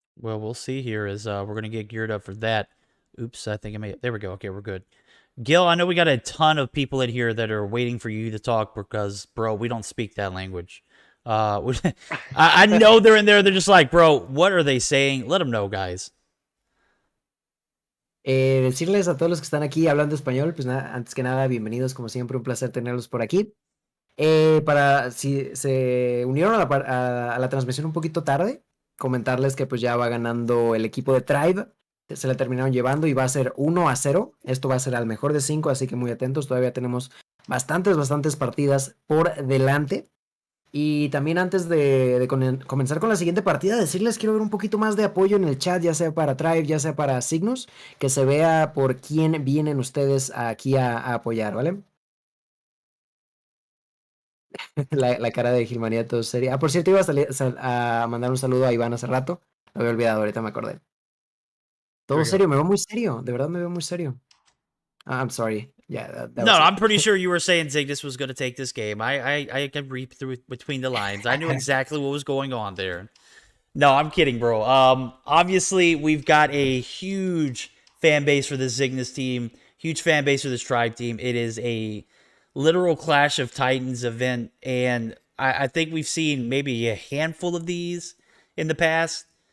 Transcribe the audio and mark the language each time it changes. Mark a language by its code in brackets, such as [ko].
[en] Well, we'll see here as we're going to get geared up for that. Oops, I think I made it. There we go. Okay, we're good. Gil, I know we got a ton of people in here that are waiting for you to talk because, bro, we don't speak that language. I know they're in there. They're just like, bro, what are they saying? Let them know, guys. [es] Decirles a todos los que están aquí hablando español, pues nada, antes que nada, bienvenidos, como siempre, un placer tenerlos por aquí. Para si se unieron a la transmisión un poquito tarde, comentarles que pues ya va ganando el equipo de Tribe, se la terminaron llevando y va a ser 1-0. Esto va a ser al mejor de 5, así que muy atentos, todavía tenemos bastantes partidas por delante. Y también antes de comenzar con la siguiente partida, decirles quiero ver un poquito más de apoyo en el chat, ya sea para Tribe, ya sea para Cygnus, que se vea por quién vienen ustedes aquí a apoyar, ¿vale? La cara de Gilmaniato sería... por cierto, iba a mandar un saludo a Iván hace rato, lo había olvidado, ahorita me acordé. Todo serio, me veo muy serio, de verdad me veo muy serio. [en] I'm sorry. Yeah, that No, was I'm pretty sure you were saying Zygnus was going to take this game. I can read through between the lines. I knew exactly what was going on there. No, I'm kidding, bro. Obviously, we've got a huge fan base for this Zygnus team. Huge fan base for this Tribe team. It is a literal Clash of Titans event, and I think we've seen maybe a handful of these in the past.